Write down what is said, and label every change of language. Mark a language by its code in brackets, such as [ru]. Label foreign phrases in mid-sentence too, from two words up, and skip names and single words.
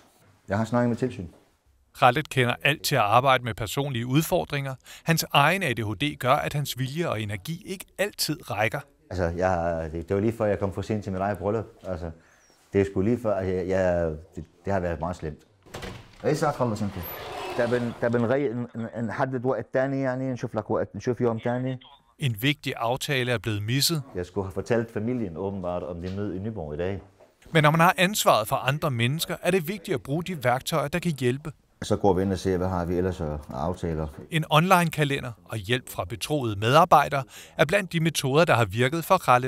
[da] Jeg har snakket med tilsyn. Khaled kender alt til at arbejde med personlige udfordringer. Hans egen ADHD gør, at hans vilje og energi ikke altid rækker. Altså, det var lige før, jeg kom for sent til mit eget bryllup. Altså, det er sgu lige før, det har været meget slemt. [ar] ايش اخلص انت؟ نحدد وقت تاني يعني نشوف لك وقت نشوف يوم تاني. [da] En vigtig aftale er blevet misset. Jeg skulle have fortalt familien åbenbart om det møde i Nyborg i dag. Men når man har ansvaret for andre mennesker, er det vigtigt at bruge de værktøjer, der kan hjælpe. Så går vi ind og ser, hvad har vi ellers af aftaler. En online-kalender og hjælp fra betroede medarbejdere er blandt de metoder, der har virket for Khaled.